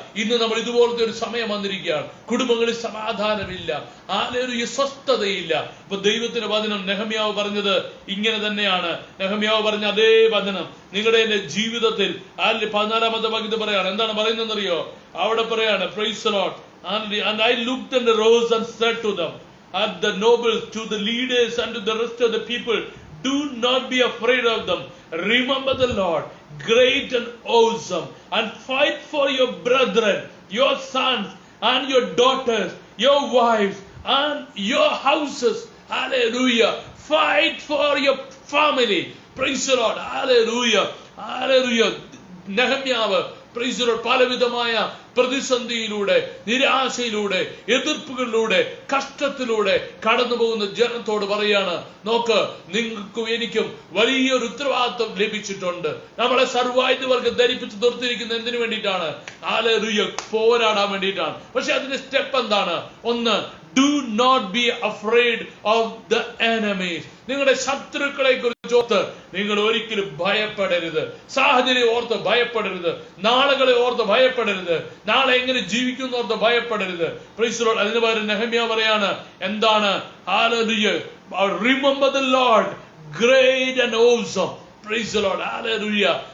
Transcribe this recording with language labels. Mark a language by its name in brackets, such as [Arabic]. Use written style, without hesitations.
[Malayalam] ഇന്ന് നമ്മൾ ഇതുപോലത്തെ ഒരു സമയം വന്നിരിക്കുകയാണ്. കുടുംബങ്ങളിൽ സമാധാനമില്ല, ഹല്ലേലൂയ, സ്വസ്ഥതയില്ല. അപ്പൊ ദൈവത്തിന്റെ വചനം നെഹമ്യാവ് പറഞ്ഞത് ഇങ്ങനെ തന്നെയാണ്. നെഹമ്യാവ് പറഞ്ഞ അതേ വചനം നിങ്ങളുടെ ജീവിതത്തിൽ 14-ാമത്തെ വാക്യത്തിൽ പറയാണ്. എന്താണ് പറയുന്നതെന്നറിയോ? അവിടെ പറയാണ് [English] Praise the Lord. And I looked and rose and said to them, at the nobles, to the leaders and to the rest of the people, do not be afraid of them. Remember the Lord, great and awesome, and fight for your brethren, your sons and your daughters, your wives and your houses. Hallelujah. Fight for your family. Praise the Lord. Hallelujah. Hallelujah. [Malayalam] നെഹമ്യാവ് [English] praise the Lord [Malayalam] പലവിധമായ പ്രതിസന്ധിയിലൂടെ, നിരാശയിലൂടെ, എതിർപ്പുകളിലൂടെ, കഷ്ടത്തിലൂടെ കടന്നു പോകുന്ന ജനത്തോട് പറയാണ്: നോക്ക്, നിങ്ങൾക്കും എനിക്കും വലിയൊരു ഉത്തരവാദിത്വം ലഭിച്ചിട്ടുണ്ട്. നമ്മളെ സർവ്വായുധവർഗം ധരിപ്പിച്ച് നിർത്തിയിരിക്കുന്ന എന്തിനു വേണ്ടിയിട്ടാണ്? ഹല്ലേലൂയ, പോരാടാൻ വേണ്ടിയിട്ടാണ്. പക്ഷെ അതിന്റെ സ്റ്റെപ്പ് എന്താണ്? [English] ഒന്ന്, do not be afraid of the enemies. [Malayalam] നിങ്ങളുടെ ശത്രുക്കളെ കുറിച്ച് ഓർത്ത് നിങ്ങൾ ഒരിക്കലും ഭയപ്പെടരുത്. സാഹചര്യം ഓർത്ത് ഭയപ്പെടരുത്. നാളുകളെ ഓർത്ത് ഭയപ്പെടരുത്. നാളെ എങ്ങനെ ജീവിക്കുന്നു ഓർത്ത് ഭയപ്പെടരുത്. [English] Praise the Lord. [Malayalam] അതിന് പകരം നെഹമ്യാ പറയാണ്, എന്താണ്? Hallelujah. [English] Remember the Lord great and awesome. Praise the Lord. Hallelujah.